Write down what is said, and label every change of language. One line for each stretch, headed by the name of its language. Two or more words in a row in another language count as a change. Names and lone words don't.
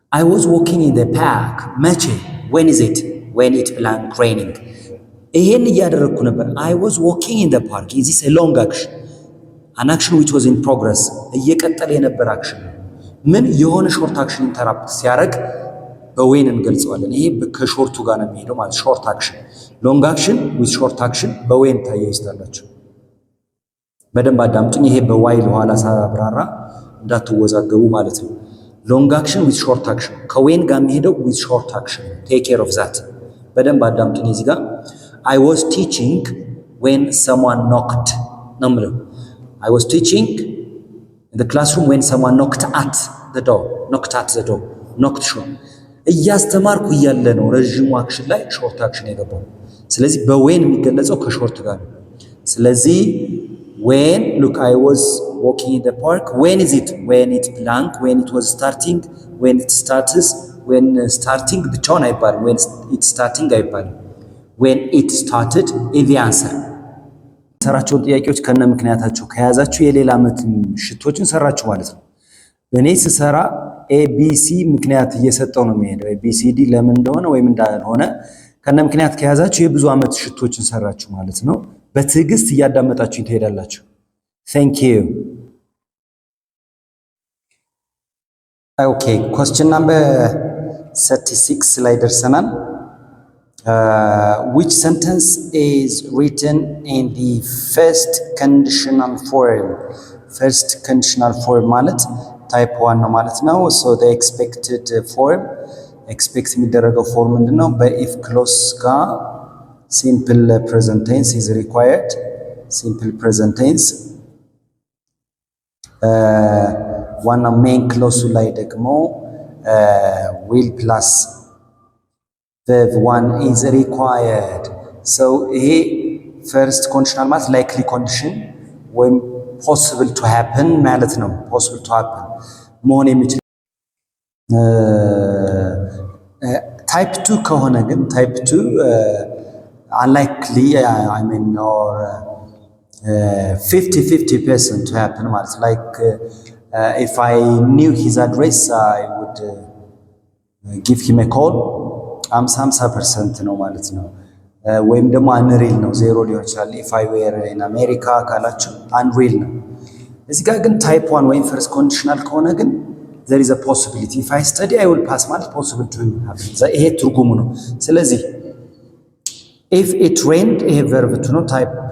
English: I was walking in the park መቼ when is it when it began raining
Amharic: ይሄን እያደረኩ ነበር
English: I was walking in the park is this a long action an action which was in progress
Amharic: እየቀጠለ የነበር
English: action
Amharic: ምን የሆነ
English: short action interrupt
Amharic: ሲያደርግ በዌን እንገልጸዋለን ይሄ ከሾርቱ ጋር ነው የሚሄደው ማለት
English: short action long action with short action
Amharic: በዌን ታያይዛላችሁ በደንብ አዳምጡኝ ይሄ በዋይል ኋላ ሳብራራ እንዳትወዛገቡ ማለት ነው
English: long action with short action
Amharic: ከዌን ጋር የሚሄደው
English: with short action take care of that
Amharic: በደንብ አዳምጡኝ እዚህ ጋር
English: I was teaching when someone knocked
Amharic: ነው የምለው
English: I was teaching in the classroom when someone knocked at the door knocked sure
Amharic: እያስተማርኩ እያለ ነው ረጅሙ አክሽን ላይ
English: short action
Amharic: የገባው ስለዚህ በዌን የሚገለጸው ከሾርት ጋር ነው ስለዚህ
English: when look I was walking in the park when is it when it blank when it was starting when it starts when starting
Amharic: ብቻውን አይባልም
English: when it starting
Amharic: አይባልም
English: when it started is the answer
Amharic: ሰራቸው ጥያቄዎች ከነ ምክንያታቸው ከያዛችሁ የሌላ ዓመት ሽቶችን ሰራችሁ ማለት ነው በእኔ ስሰራ ABC ምክንያት እየሰጠው ነው የሚሄደው ABCD ለምን እንደሆነ ወይም እንዳልሆነ ከነ ምክንያት ከያዛችሁ የብዙ ዓመት ሽቶችን ሰራችሁ ማለት ነው በትዕግስት እያዳመጣችሁ ትሄዳላችሁ
English: Thank you Okay question number 36
Amharic: ላይ ደርሰናል
English: which sentence is written in the first conditional form ማለት type 1
Amharic: ነው ማለት ነው
English: so the expected form expect
Amharic: የሚደረገው ፎርም ምንድነው በኢፍ ክሎዝ ጋር
English: simple present tense is required simple present tense ዋና main clause ላይ ደግሞ will plus verb 1 is required so ይሄ first conditional ማለት likely condition ወይም possible to happen ማለት ነው possible to happen
Amharic: መሆን የሚችል
English: type 2
Amharic: ከሆነ ግን
English: type 2 unlikely I mean or 50% to happen ማለት like if I knew his address I would give him a call 50%
Amharic: ነው ማለት ነው ወይም ደግሞ
English: unreal ነው
Amharic: ዜሮ ሊሆን ይችላል
English: if I were in America ካላችሁ unreal
Amharic: ነው እዚህ ጋር ግን
English: type 1 ወይም first conditional
Amharic: ከሆነ ግን
English: there is a possibility if I study I will pass ማለት possible to happen
Amharic: ይሄ ትርጉሙ ነው ስለዚህ
English: if it rained ይሄ verb to ነው type